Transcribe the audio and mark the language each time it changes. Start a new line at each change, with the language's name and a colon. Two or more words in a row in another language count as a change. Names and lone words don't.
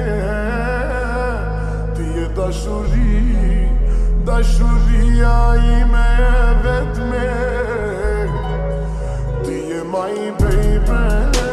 Albanian: Ti je dashuria ime vetme. Ti je
English: my baby.